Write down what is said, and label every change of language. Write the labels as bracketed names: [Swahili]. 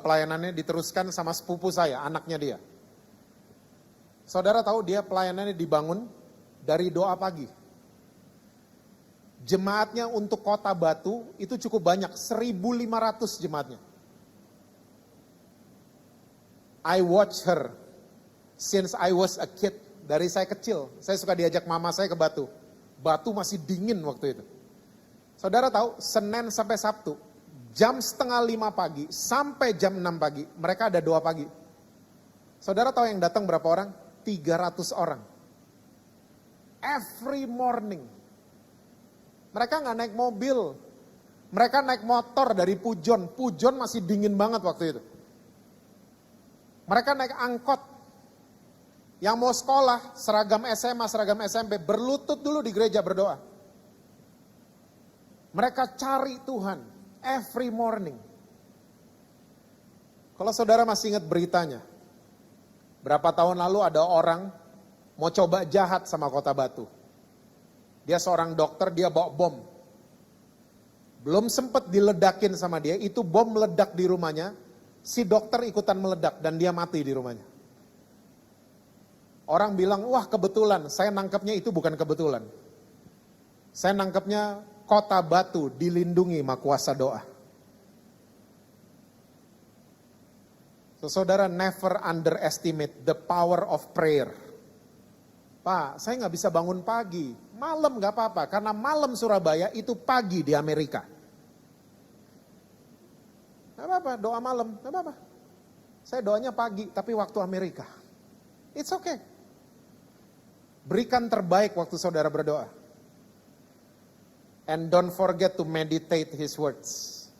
[Indonesian] Pelayanannya diteruskan sama sepupu saya, anaknya dia. Saudara tahu dia pelayanannya dibangun dari doa pagi. Jemaatnya untuk kota Batu itu cukup banyak, 1.500 jemaatnya. [English] I watch her since I was a kid. [Indonesian] Dari saya kecil, saya suka diajak mama saya ke Batu. Batu masih dingin waktu itu. Saudara tahu, Senin sampai Sabtu, jam 4:30 pagi sampai jam 6 pagi, mereka ada doa pagi. Saudara tahu yang datang berapa orang? 300 orang. [English] Every morning. [Indonesian] Mereka nggak naik mobil, mereka naik motor dari Pujon. Pujon masih dingin banget waktu itu. Mereka naik angkot. Yang mau sekolah, seragam SMA, seragam SMP, berlutut dulu di gereja berdoa. Mereka cari Tuhan [English] every morning. [Indonesian] Kalau saudara masih ingat beritanya, berapa tahun lalu ada orang mau coba jahat sama kota Batu. Dia seorang dokter, dia bawa bom. Belum sempat diledakin sama dia, itu bom meledak di rumahnya. Si dokter ikutan meledak dan dia mati di rumahnya. Orang bilang, wah kebetulan. Saya nangkepnya itu bukan kebetulan. Saya nangkepnya kota Batu dilindungi sama kuasa doa. [English] So, [Indonesian] saudara, [English] never underestimate the power of prayer. [Indonesian] Pak, saya nggak bisa bangun pagi. Malam nggak apa-apa, karena malam Surabaya itu pagi di Amerika. Nggak apa-apa, doa malam, nggak apa-apa. Saya doanya pagi, tapi waktu Amerika. [English] It's okay. [Indonesian] Berikan terbaik waktu saudara berdoa. [English] And don't forget to meditate His words.